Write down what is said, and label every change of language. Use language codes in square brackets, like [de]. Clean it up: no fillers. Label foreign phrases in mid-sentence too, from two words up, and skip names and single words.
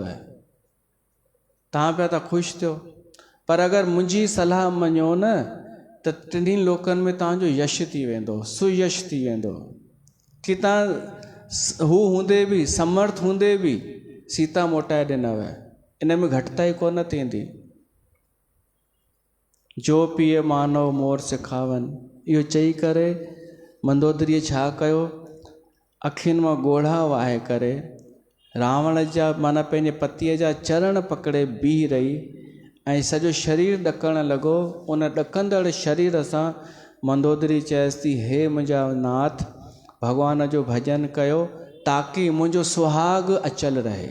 [sd] तव्हां पिया था ख़ुशि थियो, पर अगरि मुंहिंजी सलाह मञो न त टिनिनि लोकनि में तव्हांजो यश थी वेंदो, सुयश थी वेंदो। कि तव्हां हू हूंदे बि, समर्थ हूंदे बि सीता मोटाए ॾिनव, इन में घटिताई कोन थींदी। [awa] जो पीए मानव मोर सिखावनि, [sd] इहो चई करे मंदोदरीअ छा कयो, अखियुनि मां ॻोढ़ा वाहे करे रावण जा माना पंहिंजे पतीअ जा चरण पकड़े बीह रही ऐं सॼो शरीर ॾकणु लॻो। उन ॾकंदड़ शरीर सां मंदोदरी चएसि थी, हे मुंहिंजा नाथ, भॻवान जो भॼन कयो ताकी मुंहिंजो सुहाग अचल रहे।